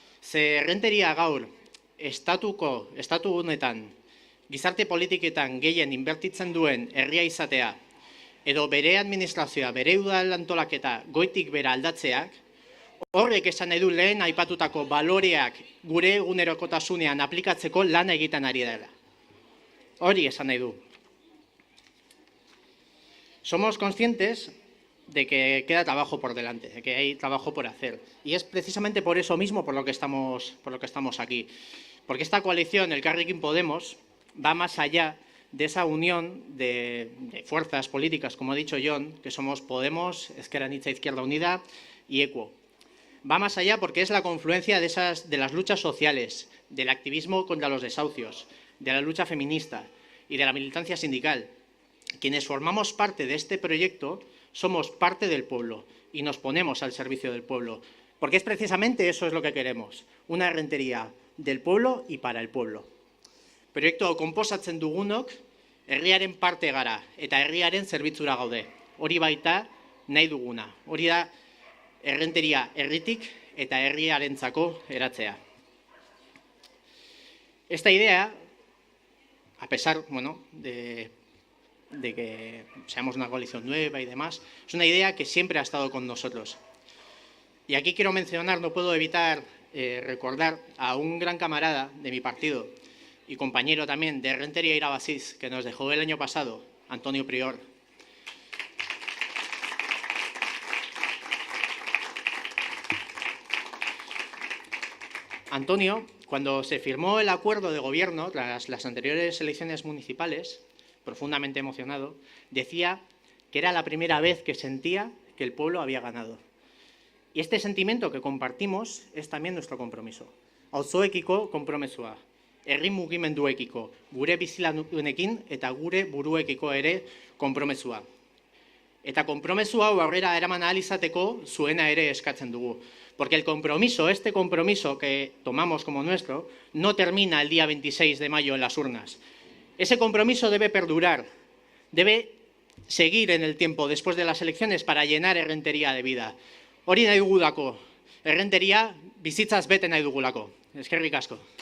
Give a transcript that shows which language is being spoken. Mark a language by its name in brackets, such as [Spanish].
[Basque] Ze Errenteria gaur, estatu honetan, gizarte politiketan gehien inbertitzen duen herria izatea, edo bere administrazioa, bere udal antolaketa goitik bera aldatzeak, horrek esan nahi du lehen aipatutako baloreak gure egunerokotasunean aplikatzeko lana egiten ari dela. Hori esan nahi du. [Spanish] Somos conscientes de que queda trabajo por delante, de que hay trabajo por hacer. Y es precisamente por eso mismo por lo que estamos aquí. Porque esta coalición, Elkarrekin Podemos, va más allá de esa unión de fuerzas políticas, como ha dicho Jon, que somos Podemos, Ezker Anitza Izquierda Unida y EQUO. Va más allá porque es la confluencia de las luchas sociales, del activismo contra los desahucios, de la lucha feminista y de la militancia sindical. Quienes formamos parte de este proyecto somos parte del pueblo y nos ponemos al servicio del pueblo, porque es precisamente eso es lo que queremos, una Errenteria del pueblo y para el pueblo. [Basque] Proiektu konposatzen dugunok herriaren parte gara eta herriaren zerbitzura gaude. Hori baita nahi duguna. Hori da Errenteria herritik eta herriarentzako eratzea. [Spanish] Esta idea, a pesar, bueno, de que seamos una coalición nueva y demás, es una idea que siempre ha estado con nosotros. Y aquí quiero mencionar, no puedo evitar recordar a un gran camarada de mi partido y compañero también de Errenteria Irabaziz, que nos dejó el año pasado, Antonio Prior. Antonio, cuando se firmó el acuerdo de gobierno tras las anteriores elecciones municipales, profundamente emocionado, decía que era la primera vez que sentía que el pueblo había ganado. Y este sentimiento que compartimos es también nuestro compromiso. [Basque] Auzoekiko konpromezua, herri mugimenduekiko, gure bizilagunekin eta gure buruekiko ere konpromezua. Eta konpromezu hau aurrera eraman ahal izateko zuena ere eskatzen dugu. [Spanish] Porque el compromiso, este compromiso que tomamos como nuestro, no termina el día 26 de mayo en las urnas. Ese compromiso debe perdurar, debe seguir en el tiempo después de las elecciones para llenar Errenteria de vida. [Basque] Hori nahi dugulako, Errenteria bizitzaz bete nahi dugulako. Eskerrik asko.